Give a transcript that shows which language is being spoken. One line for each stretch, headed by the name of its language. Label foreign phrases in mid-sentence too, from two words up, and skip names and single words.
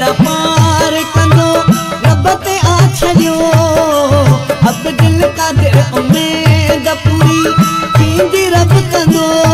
Sindhi: बेड़ा पार कंदो रब ते आ छॾियो।
Hindi: अब दिल का दिल
Sindhi: उम्मीद पूरी थींदी रब कंदो